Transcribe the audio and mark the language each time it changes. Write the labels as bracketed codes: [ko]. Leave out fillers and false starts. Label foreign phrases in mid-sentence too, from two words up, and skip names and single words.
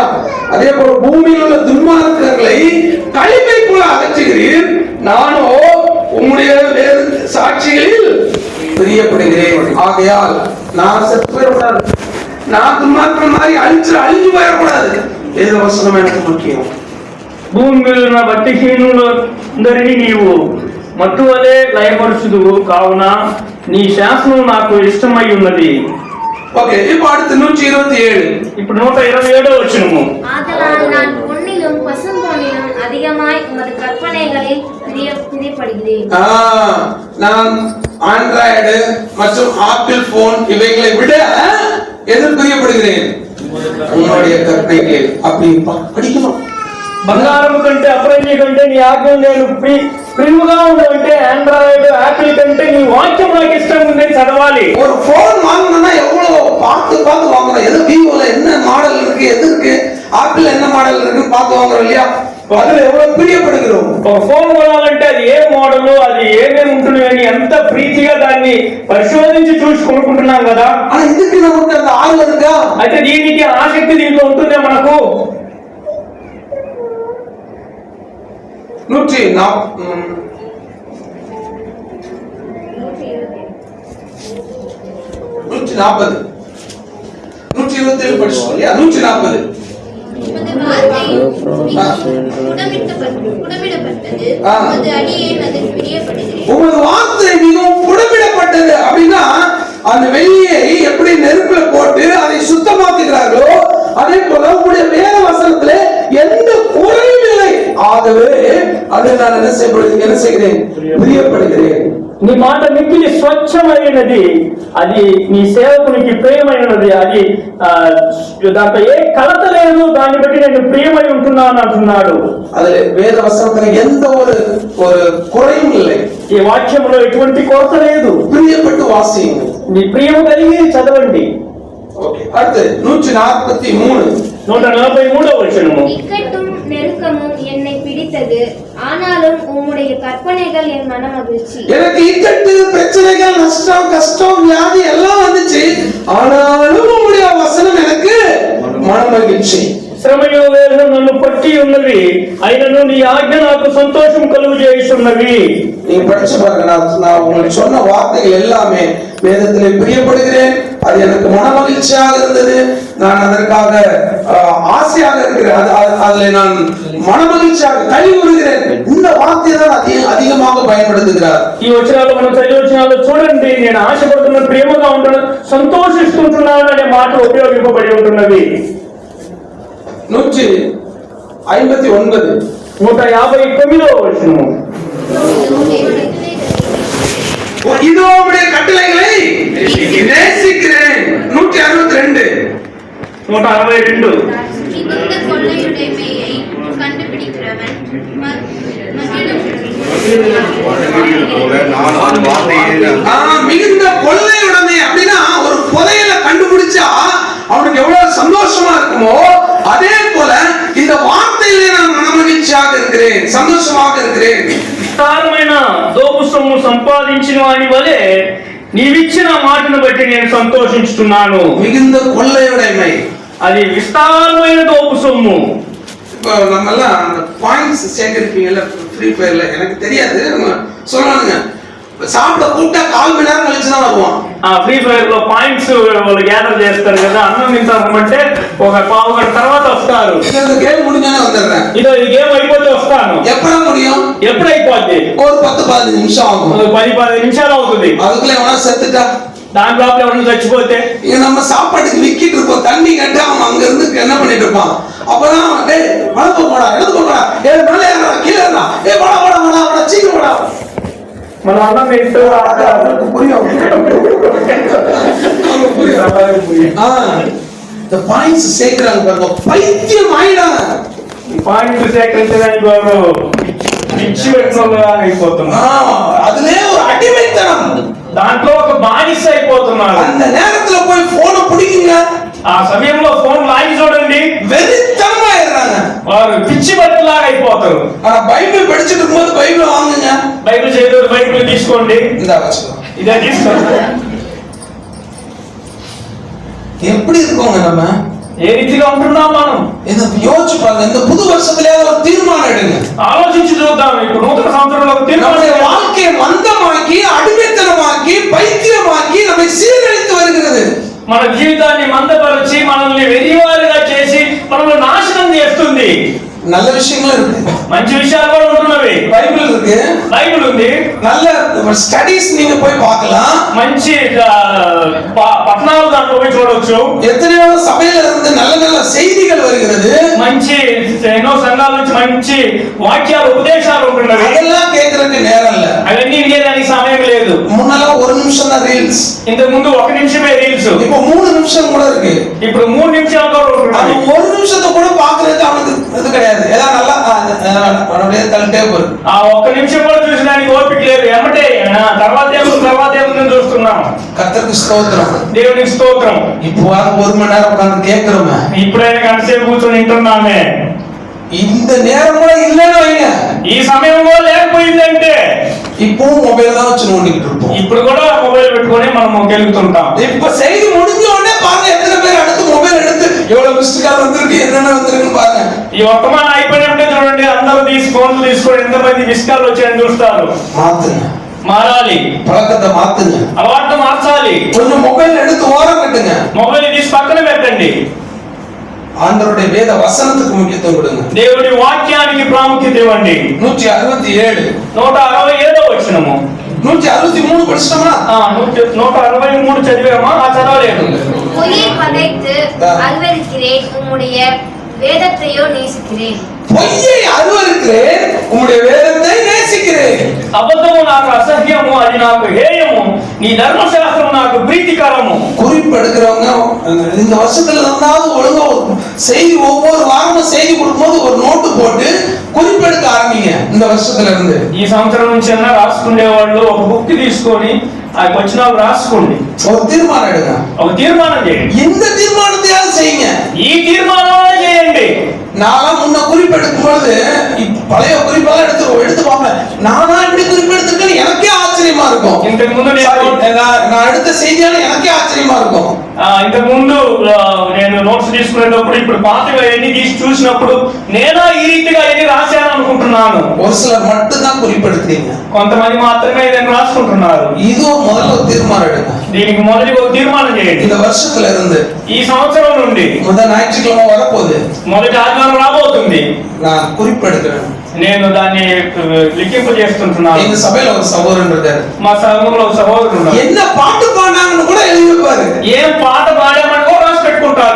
[ta] அதே போல பூமியில் உள்ள துன்மார்க்கர்களை களிம்பை போல அகற்றுகிறீர். நானோ உம்முடைய சாட்சிகளில் பிரியப்படுகிறேன். ஆகையால் நான் செத்து போயிடக்கூடாது, நான் துன்மார்க்கர் மாதிரி அழிஞ்சு போயிடக்கூடாது. ஏதோ வசனம் எனக்கு முக்கியம். [te] భూమి మీద ఉన్న భక్తిహీనులందరినీ నీవు మట్టువలే లయపరుచుదువు, కావున నీ శాసనం నాకు ఇష్టమై ఉన్నది. [ta] ஓகே, இப்போ அடுத்து 127. [te] ఇప్పుడు 127వ వచనము, [ta] ஆதலால் நான் பொன்னிலும் பசும்பொன்னிலும் அதிகமாய் உமது கற்பனைகளில் பிரியப்படுகிறேன். நான் ஆண்ட்ராய்டு மற்றும் ஆப்பிள் போன் இவைகளை விட எதில் பிரியப்படுகிறேன்? உங்களுடைய கற்பனைகள். அப்படி படிக்கணும். [te] బంగారం కంటే అపరంజి కంటే నీ ఆజ్ఞ నేను ప్రియుగా ఉండాలంటే ఆండ్రాయిడ్ యాపిల్ కంటే నీ వాక్యం నాకు ఇష్టం ఉందని చదవాలి. [ta] ஒரு போன் வாங்கணும்னா எவ்வளவு பார்த்து வாங்கணும். எது விவோல என்ன மாடல் இருக்கு, எது இருக்கு, ஆப்பிள் என்ன மாடல் இருக்குன்னு பார்த்து வாங்குறோம் இல்லையா? அதுல எவ்வளவு பிரியப்படுகிறோம். [te] ఒక ఫోన్ కొనాలంటే అది ఏ మోడల్, అది ఏమేమి ఉంటుంది అని ఎంత ప్రీతిగా దాన్ని పరిశోధించి చూసి కొనుక్కుంటున్నాం కదా. [ta] ஆனா இதுக்கு நமக்கு அந்த ஆர்வம் இருக்கா? [te] అయితే దీనికి ఆసక్తి దీంట్లో ఉంటుందే మనకు. [ta] 127 படிச்சோம் இல்லையா? 140 உமது வார்த்தை புடமிடப்பட்டது. உமது அடியேன் அதில் பிரியப்படுகிறேன். உமது வார்த்தை மிகவும் புடமிடப்பட்டது அப்படின்னா அந்த வெள்ளியை எப்படி நெருப்புல போட்டு அதை சுத்தமாக்குகிறார்களோ அதே போல உங்களுடைய வேத வசனத்துல எந்த குறையும் இல்லை. ஆகவே அதை நான் என்ன செய்கிறேன்? பிரியப்படுகிறேன். [te] నీ మాట మిక్కిలి స్వచ్ఛమైనది, అది నీ సేవకునికి ప్రియమైనది, అది దాంట్లో ఏ కలత లేదు, దాన్ని బట్టి నేను ప్రియమై ఉంటున్నాను అంటున్నాడు. [ta] அதே வேத வசனத்துல எந்த ஒரு குறையும் இல்லை. [te] ఈ వాక్యంలో ఎటువంటి కొరత లేదు. [ta] பிரியப்பட்டு வாசியுங்க. [te] నీ ప్రియము కలిగి చదవండి. [ta] ఓకే, அடுத்து 143 [te] 143వ వచనము. [ta] இக்கட்டும் நெருக்கமும் என்னை பிடித்தது, ஆனாலும் உம்முடைய கற்பனைகள் என் மன மகிழ்ச்சி. எனக்கு இக்கட்டு, பிரச்சனைகள், நஷ்டம், கஷ்டம், வியாதி எல்லாம் வந்துச்சு, ஆனாலும் உம்முடைய வசனம் எனக்கு மன மகிழ்ச்சி. [te] శ్రమయు వేదన నన్ను పట్టి ఉన్నవి, అయినను నీ ఆజ్ఞ నాకు సంతోషం కలుగు చేస్తున్నవి. [ta] நீங்க படிச்சு பாருங்க. நான் உங்களுக்கு சொன்ன வார்த்தைகள் எல்லாமே வேதத்திலே பிரியப்படுகிறேன், அது எனக்கு மன மகிழ்ச்சியாக இருந்தது, நான் அதற்காக ஆசையாக இருக்கிறேன், அதுல நான் மன மகிழ்ச்சியாக கைவிடுகிறேன். இந்த வார்த்தையை தான் அதிகமாக பயன்படுத்துகிறார். [te] ఈ వచనాలు మనం చదివి వచనాలు చూడండి. నేను ఆశపడుతున్న, ప్రేమగా ఉంటున్నా, సంతోషిస్తుంటున్నాను అనే మాట ఉపయోగింపబడి ఉంటున్నది. 159 159వ వచనము. [ta] இதோ உம்முடைய கட்டளைகளை நேசிக்கிறேன். 162 162 மிகுந்த கொள்ளையுடைமையை கண்டுபிடிக்கிறவன் மிகுந்த கொள்ளையுடைமை அப்படின்னா ஒரு புதையலை கண்டுபிடிச்சா அவனுக்கு எவ்வளவு சந்தோஷமா இருக்குமோ அதே போல இந்த வார்த்தையிலே நான் மனமகிழ்ச்சியாக இருக்கிறேன், சந்தோஷமாக இருக்கிறேன். [te] విస్తారమైన దోపు సొమ్ము సంపాదించిన వాని వలె నీవిచ్చిన మాటను బట్టి నేను సంతోషించుతున్నాను. [ta] மிகுந்த கொள்ளையுடைமை, [te] అది విస్తారమైన దోపు సొమ్ము. [ta] இப்போ நம்ம எல்லாம் அந்த பாயிண்ட்ஸ் சேகரிப்பீங்கல்ல ஃப்ரீ ஃபயர்ல, எனக்கு தெரியாது, சொல்லுவானுங்க சாப்பட கூட 1/4 மணி நேரம் கழிச்சு தான் வருவான். [te] ఆ ఫ్రీ ఫైర్ లో పాయింట్స్ వాళ్ళు గ్యాదర్ చేస్తారు కదా, అన్నం తింటారంటే ఒక పావు గంట తర్వాత వస్తారు. [ta] இந்த கேம் முடிஞ்சనే வந்துறேன். [te] ఇదో ఈ గేమ్ అయిపోతే వస్తాను. [ta] எப்பற முடியும்? [te] ఎప్పుడు అయిపోద్ది? [ta] ஒரு 10-15 நிமிஷம் ஆகும். [te] 10-15 నిమిషాలు అవుతుంది. [ta] அதுக்குள்ள எவனா செத்துட்டா, [te] దాని లోపల ఎవరైనా చచ్చిపోతే [ta] இங்க நம்ம சாப்பாட்டுக்கு விக்கிட்டு இருப்போம், தண்ணி கட்ட அவன் அங்க இருந்து என்ன பண்ணிட்டு இருப்பான். அப்பதான் டேய் வலது போடா, இடது போடா, ஏய் மேலே ஏறா, கீழே ஏறா, ஏய் போடா போடா போடா போடா, சீக்கிரம் போடா. [te] మనం అన్నం తింటూ [ta] புரியும். இந்த பாயிண்ட்ஸ் சேர்க்கறாங்க பாருங்க, பைத்தியம் ஆயிடாங்க. [te] పాయింట్ సేకరించడానికి వారు పిచ్చి పెట్టినోళ్ళగా అయిపోతున్నారు. [ta] அதுலயே ஒரு அடிமைத்தனம், [te] దాంట్లో ఒక బానిస అయిపోతున్నారు. [ta] அந்த நேரத்துல போய் போனை பிடிக்குங்க, [te] ఆ సమయంలో ఫోన్ లాగి చూడండి, [ta] வெறித்தனமா ஆயிடுறாங்க, [te] వారు పిచ్చి బట్టలాగా అయిపోతారు. [ta] ஆனா பைபிள் படிச்சுட்டு இருக்கும்போது பைபிள் வாங்குங்க, [te] బైబిల్ చదివి బైబిల్ తీసుకోండి, [ta] இந்த வச்சுக்கோ, [te] ఇదే తీసుకోండి. [ta] எப்படி இருக்கோங்க நம்ம, [te] ఏ రీతిగా ఉంటున్నాం మనం? [ta] இத யோசிச்சு பாருங்க. இந்த புது வருஷத்துல ஒரு தீர்மானம் எடுங்க, [te] ఆలోచించి చూద్దాం. ఇప్పుడు నూతన సంవత్సరంలో ఒక [ta] நம்முடைய [te] తీర్మానం. [ta] வாழ்க்கையை மந்தமாக்கி அடிமைத்தனமாக்கி பைத்தியமாக்கி நம்மை சீரழித்து வருகிறது. [te] మన జీవితాన్ని మందపరిచి మనల్ని వెరివారుగా చేసి మనల్ని నాశనం చేస్తుంది. [ta] நல்ல விஷயங்களும் இருக்கு, [te] మంచి విషయాలు కూడా ఉంటున్నవి. [ta] பைபிள் இருக்கு, [te] బైబిల్ ఉంది, [ta] நல்ல ஸ்டடீஸ் நீங்க போய் பார்க்கலாம், [te] మంచి పట్టణాలు దాంట్లో పోయి చూడవచ్చు. [ta] எத்தனையோ சபையில இருந்து நல்ல நல்ல செய்திகள் வருகிறது, [te] మంచి ఎన్నో సంఘాల నుంచి మంచి వాక్యాలు ఉపదేశాలు ఉంటున్నవి. [ta] அதெல்லாம் கேட்கறதுக்கு நேரம் இல்ல. [te] అవన్నీ వినేదానికి సమయం లేదు. [ta] முன்னெல்லாம் 1 நிமிஷம் தான் ரீல்ஸ், [te] ఇంతకు ముందు 1 నిమిషమే రీల్స్, [ta] இப்போ 3 நிமிஷம் கூட இருக்கு. [te] ఇప్పుడు 3 నిమిషాలు కూడా [ta] அது [te] ఉంటున్నాయి. [ta] 1 నిమిషத்தை கூட பாக்குறதுக்கு அவனுக்கு இது கிடையாது, ஏதாவது நல்லா அவனுடைய தள்ளிட்டே போகுது. [te] ఆ 1 నిమిషం కూడా చూసడానికి ఓపిక లేదు. ఎమ్మటే తర్వాత ఏముందని చూస్తున్నాం. [ta] கர்த்தருக்கு ஸ்தோத்திரம். [te] దేవునికి స్తోత్రం. [ta] இப்போ 1 மணி நேரம் உட்கார்ந்து கேட்கிறோமே, [te] ఇప్పుడైనా గంటసేపు కూర్చొని వింటున్నామే. [ta] இந்த நேரம் கூட இல்லைன்னு வைங்க, [te] ఈ సమయం కూడా లేకపోయిందంటే [ta] இப்பவும் மொபைல் தான் வச்சு நோண்டிக்கிட்டு இருப்போம். [te] ఇప్పుడు కూడా మొబైల్ పెట్టుకొని మనం గెలుగుతుంటాం. [ta] இப்ப செய்தி முடிஞ்ச உடனே பாருங்க எத்தனை பேர் அடுத்து மொபைல் எடுத்து எவ்வளவு மிஸ்டு கால் வந்திருக்கு, என்னென்ன வந்திருக்குன்னு பாருங்க. [te] ఈ వర్తమానం అయిపోయినట్టే చూడండి, అందరూ ఫోన్లు తీసుకొని ఎంతమంది మిస్ కాల్ వచ్చాయని చూస్తారు. [ta] மாத்துங்க, [te] మారాలి, [ta] பழக்கத்தை மாத்துங்க, [te] అలవాటు మార్చాలి. [ta] கொஞ்சம் மொபைல் எடுத்து ஓரம் கட்டுங்க, [te] మొబైల్ తీసి పక్కన పెట్టండి. [ta] ஆண்டவருடைய வேத வசனத்துக்கு முக்கியத்துவம் கொடுங்க. [te] దేవుడి వాక్యానికి ప్రాముఖ్యత ఇవ్వండి. 167 167వ వచనము. [ta] 163 படிச்சிட்டோமா? [te] 163 చదివామా? చదవలేదు. [ta] பொய்யை பகைத்து அருவருக்கிறேன், உம்முடைய வேதத்தையோ நேசிக்கிறேன். பொய்யை அருவருக்கிறேன், உம்முடைய வேதத்தை நேசிக்கிறேன். [te] అబద్ధము నాకు అసహ్యము, అది నాకు హేయము, నీ ధర్మశాస్త్రం నాకు ప్రీతికరము. [ta] குறிப்பு எடுக்கிறவங்க இந்த வருஷத்துல இருந்தாலும் ஒழுங்கா செய்தி ஒவ்வொரு வாரமும் செய்தி கொடுக்கும்போது ஒரு நோட்டு போட்டு குறிப்பு எடுக்க ஆரம்பிங்க. இந்த வருஷத்துல இருந்து [te] ఈ సంవత్సరం నుంచి అన్న రాసుకునే వాళ్ళు ఒక బుక్ తీసుకొని ఆ వచనాలు రాసుకోండి. [ta] ஒரு தீர்மானம் எடுங்க, [te] ఒక తీర్మానం చేయండి. [ta] இந்த தீர்மானத்தையாவது செய்யுங்க. [te] ఈ తీర్మానం చేయండి. [ta] நான் முன்ன குறிப்பு எடுக்கும் பொழுது பழைய குறிப்பெல்லாம் எடுத்து பார்ப்பேன். நானா இப்படி குறிப்பு எடுத்திருக்கேன்னு எனக்கே ஆச்சரியமா இருக்கும். [te] ఇంతకు ముందు [ta] நான் எடுத்த செய்தியான எனக்கே ஆச்சரியமா இருக்கும். [te] ఇంతకు ముందు నేను నోట్స్ తీసుకునేటప్పుడు ఇప్పుడు పాతగా ఎన్ని తీసి చూసినప్పుడు నేనా ఈ రీతిగా ఎన్ని రాశాను అనుకుంటున్నాను. [ta] ஒரு சிலர் மட்டும் தான் குறிப்பு எடுக்கிறீங்க, [te] కొంతమంది మాత్రమే ఇదని రాసుకుంటున్నారు. [ta] இது முதல்ல ஒரு தீர்மானம் எடுங்க. [te] దీనికి మొదటి ఒక తీర్మానం చేయండి. [ta] இந்த வருஷத்துல இருந்து [te] ఈ సంవత్సరం నుండి [ta] முதல் ஞாயிற்றுக்கிழமை வரப்போகுது, [te] మొదటి ఆదివారం రాబోతుంది. [ta] நான் குறிப்பு எடுக்கிறேன். [te] నేను దాన్ని లిఖింపు చేస్తుంటున్నాను. [ta] எங்க சபையில ஒரு சகோதரன் இருக்காரு, [te] మా సంఘంలో ఒక సహోదరుడు ఉన్నారు. [ta] என்ன பாட்டு பாடினாங்கன்னு கூட எழுதி வைப்பாரு. [te] ఏం పాట పాడామని కూడా రాసి పెట్టుకుంటారు.